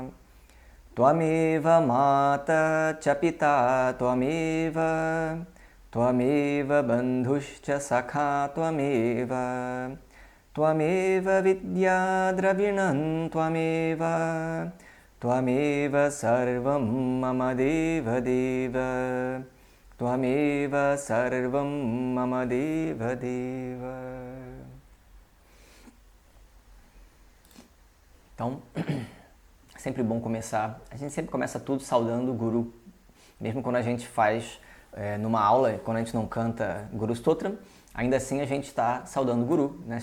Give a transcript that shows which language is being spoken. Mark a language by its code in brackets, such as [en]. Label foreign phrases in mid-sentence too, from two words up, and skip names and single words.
[sa] Tvameva Mata Chapita Tvameva Tvameva Bandhuscha Sakha Tvameva Tvameva Vidya Dravinam Tvameva Tvameva Sarvam Mama Deva Deva Tvameva Sarvam Mama Deva Deva. [pt] Então, sempre bom começar. A gente sempre começa tudo saudando o Guru. Mesmo quando a gente faz numa aula, quando a gente não canta Guru Stotram, ainda assim a gente está saudando o Guru, né?